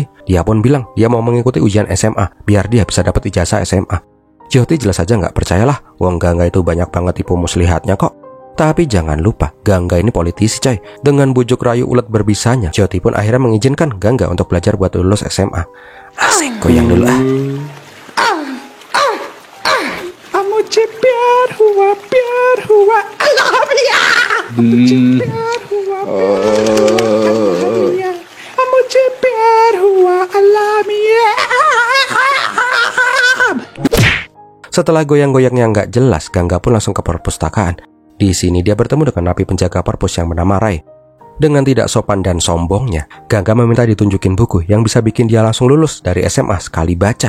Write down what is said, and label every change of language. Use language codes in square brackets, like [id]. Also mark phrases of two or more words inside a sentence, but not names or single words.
[id] Dia pun bilang dia mau mengikuti ujian SMA biar dia bisa dapat ijazah SMA. Jyoti jelas saja nggak percayalah, wong Gangga itu banyak banget tipu muslihatnya kok. Tapi jangan lupa, Gangga ini politisi coy. Dengan bujuk rayu ulet berbisanya, Jyoti pun akhirnya mengizinkan Gangga untuk belajar buat lulus SMA. Asik, goyang dulu ah. [hi] मुझे प्यार हुआ अल्लाह मिया मुझे प्यार हुआ अल्लाह मिया. [id] Setelah goyang-goyang yang nggak jelas, Gangga pun langsung ke perpustakaan. Di sini dia bertemu dengan napi penjaga perpus yang bernama Rai. Dengan tidak sopan dan sombongnya, Gangga meminta ditunjukin buku yang bisa bikin dia langsung lulus dari SMA sekali baca.